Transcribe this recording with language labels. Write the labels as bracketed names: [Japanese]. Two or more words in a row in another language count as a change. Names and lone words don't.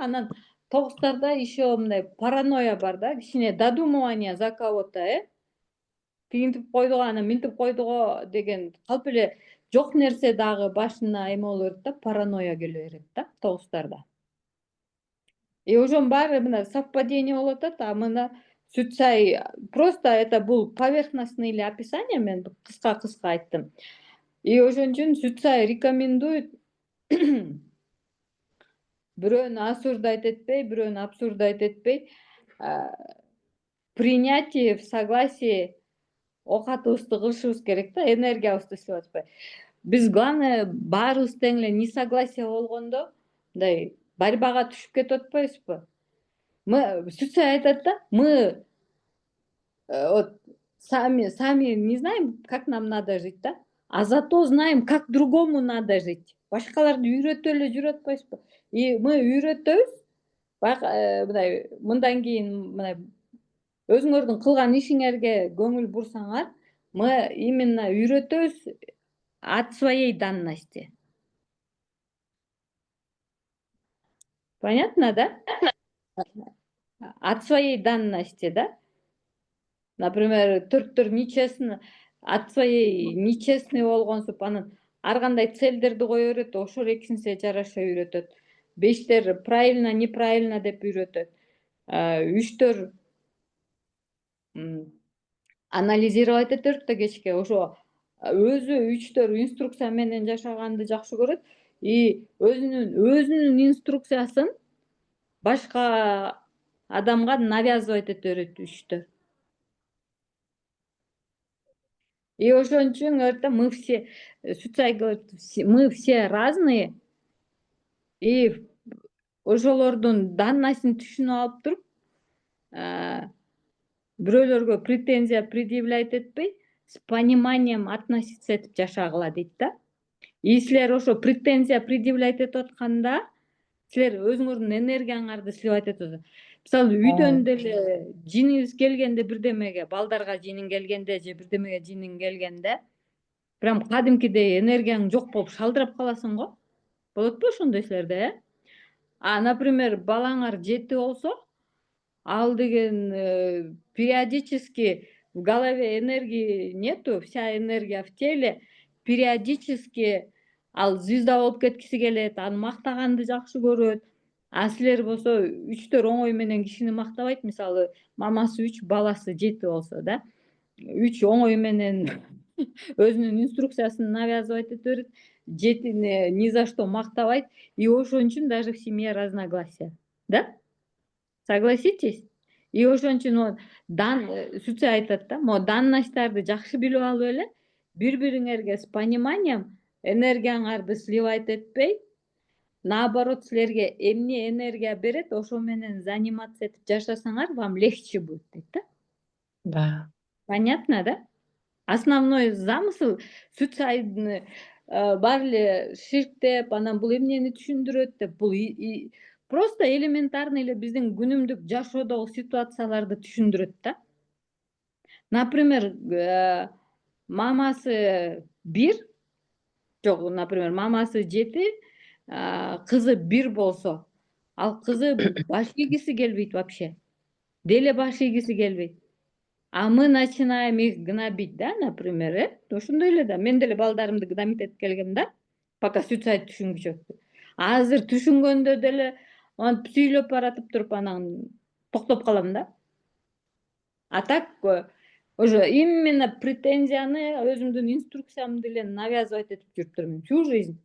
[Kyrgyz] Анан тогустарда еще мындай паранойя бар да, кичине [Russian] додумывание за кого-то, [Kyrgyz] тигинтип койдуго, анан минтип койдуго деген калп эле жок нерсе дагы башына эме боло берет да, паранойя келе берет да тогустарда. И ошонун баары мына совпадение болуп атат, а мына сүт чай [Russian] просто это [Kyrgyz] бул поверхностный эле описание, мен кыска айттым. И ошон үчүн сүт чай рекомендует бирөөнү осуждать этпей, бирөөнү обсуждать этпей, [Russian] принятие в согласии [Kyrgyz] оокатыбызды кылышыбыз керек да, энергиябызды иштеп атпай. Биз главное баарыбыз тең эле несогласие болгондо мындай борьбага түшүп кетип атпайбызбы? Сүт чай айтат да, [Russian] мы вот сами не знаем, как нам надо жить, да? А зато знаем, как другому надо жить. [Kyrgyz] Башкаларды үйрөтө эле жүрүп атпайбызбы? [Russian] И мы [Kyrgyz] үйрөтөбүз. Мындай мындан кийин мындай өзүңөрдүн кылган ишиңерге көңүл бурсаңар, [Russian] мы именно үйрөтөбүз от своей данности. Понятно, да? От своей данности, [Kyrgyz] да? Например, төрттөр нечестно [Russian] от своей нечестный [Kyrgyz] болгонсуп анан ар кандай целдерди кое берет, ошол экинчисе жараша үйрөтөт. Бештер [Russian] правильно, неправильно [Kyrgyz] деп үйрөтөт. Үчтөр анализировать этет да кечке, ошо өзү үчтөр инструкция менен жашаганды жакшы көрөт и өзүнүн инструкциясын башка адамга навязывать эте берет үчтөр. И ошон үчүн [Russian] говорит, мы все, [Kyrgyz] Суцай [Russian] говорит, мы все разные, [Kyrgyz] и ошолордун даннысын түшүнүп алып туруп, бирөөлөргө [Russian] претензия предъявлять [Kyrgyz] этпей, [Russian] с пониманием относиться [Kyrgyz] этип жашагыла дейт да. И силер ошо [Russian] претензия предъявлять [Kyrgyz] этип атканда, силер өзүңөрдүн энергияңарды сливать этип атасыздар. Мисалы, үйдөн деле жиниңиз келгенде бирдемеге, балдарга жиниң келгенде же бирдемеге жиниң келгенде, прям кадимкидей энергияң жок болуп шалдырап каласың го. Болотпу ошондой силерде, например, балаңар жети болсо, ал деген периодически [Russian] в голове энергии нету, вся энергия в теле, периодически [Kyrgyz] ал звезда болуп кеткиси келет, аны мактаганды жакшы көрөт. А силер болсо үчтөр оңой менен кишини мактабайт, мисалы, мамасы 3, баласы 7 болсо да. 3 оңой менен өзүнүн инструкциясын навязывать эте берет, 7 [Russian] ни за что [Kyrgyz] мактабайт, и ошон үчүн [Russian] даже в семье разногласия, [Kyrgyz] да? [Russian] Согласитесь? [Kyrgyz] И ошон үчүн Сүт айтат да, данносттарды жакшы билип алып эле, бири-бириңерге [Russian] с пониманием [Kyrgyz] энергияңарды сливать этпей, наоборот, силерге эмне энергия берет, ошо менен заниматься этип жашасаңар, [Russian] вам легче будет [Kyrgyz] дейт да. [Russian] Да. Понятно, да? Основной замысел [Kyrgyz] сүт чайдын баары эле ширктеп, анан бул эмнени түшүндүрөт деп, бул [Russian] просто элементарный [Kyrgyz] эле биздин күнүмдүк жашоодогу ситуацияларды түшүндүрөт да. Например, мамасы 1, жок, например, мамасы 7, кызы 1 болсо, ал кызы баш ийгиси келбейт вообще. Деле баш ийгиси келбейт. [Russian] А мы начинаем их гнобить, да, например, [Kyrgyz] ошондой эле да. Мен деле балдарымды гнобить этип келгем да, пока сүт чайды түшүнгүчөкпү. Азыр түшүнгөндө деле антип сүйлөп баратып туруп анан токтоп калам да. [Russian] А так уже именно [Kyrgyz] претензияны өзүмдүн инструкциямды эле навязывать этип жүрүп турмун [Russian] всю жизнь.